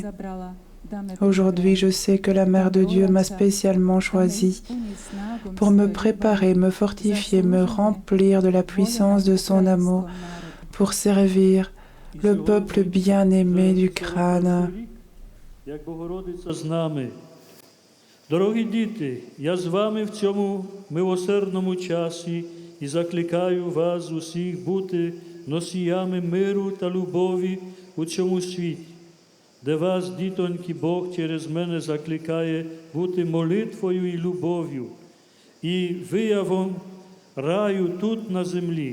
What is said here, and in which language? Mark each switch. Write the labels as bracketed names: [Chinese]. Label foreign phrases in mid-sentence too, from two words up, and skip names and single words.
[French] Aujourd'hui, je sais que la Mère de Dieu m'a spécialement choisie pour me préparer, me fortifier, me remplir de la puissance de son amour, pour servir le peuple bien-aimé d'Ukraine. [Ukrainian] Дорогі діти, я з вами в цьому милосердному часі і закликаю вас усіх бути носіями миру та любові у цьому світі, де вас, дітоньки, Бог через мене закликає бути молитвою і любов'ю, і виявом раю тут на землі.